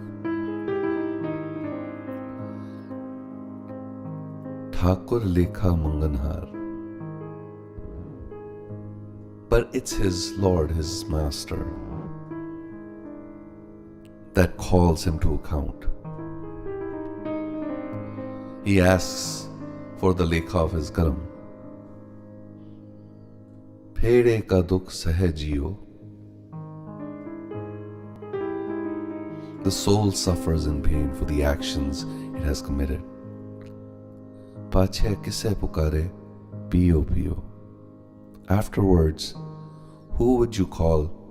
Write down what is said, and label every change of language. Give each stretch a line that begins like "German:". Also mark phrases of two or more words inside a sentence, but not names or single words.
Hindi: ठाकुर लेखा मांगनहार.
English: But it's his Lord, his Master, that calls him to account. He asks for the lekha of his karam.
Hindi: फेडे का दुख सहे जियो.
English: The soul suffers in pain for the actions it has committed.
Hindi: पाछे किसे पुकारे, पियो पियो.
English: Afterwards, who would you call?